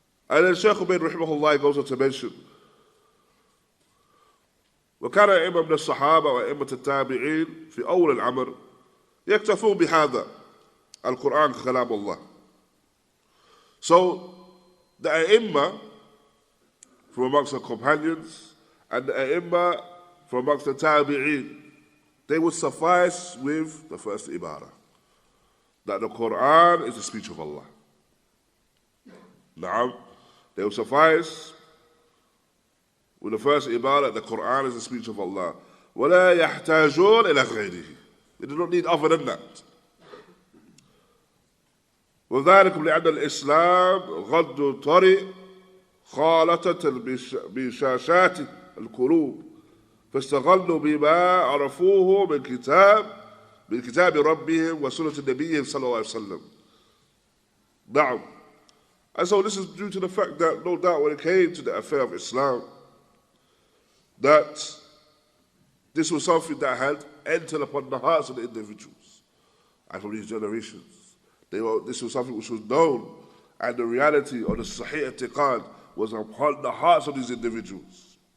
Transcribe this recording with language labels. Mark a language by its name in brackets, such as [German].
[English] And then Shaykh Ubayd rahimahullah goes on to mention, [Arabic] وكان أئمة من الصحابة وأئمة التابعين في أول الأمر يكتفون بهذا القرآن كلام الله. [English] So the A'immah from amongst the companions and the A'immah from amongst the Tabi'een, they would suffice with the first ibarah, that the Qur'an is the speech of Allah. Na'am, they would suffice with the first ibarah that the Qur'an is the speech of Allah. [Arabic] وَلَا يَحْتَاجُونَ إِلَى غَيْرِهِ. [English] They do not need other than that. [Arabic] وذلك لأن الإسلام غض طري خالطة بشاشات القلوب فاستغلوا بما عرفوه من كتاب ربهم وسنة نبيهم صلى الله عليه وسلم. نعم. [English] And so this is due to the fact that no doubt when it came to the affair of Islam, that this was something that had entered upon the hearts of the individuals and from these generations. This was something which was known, and the reality of the Sahih I'tiqad was upon the hearts of these individuals.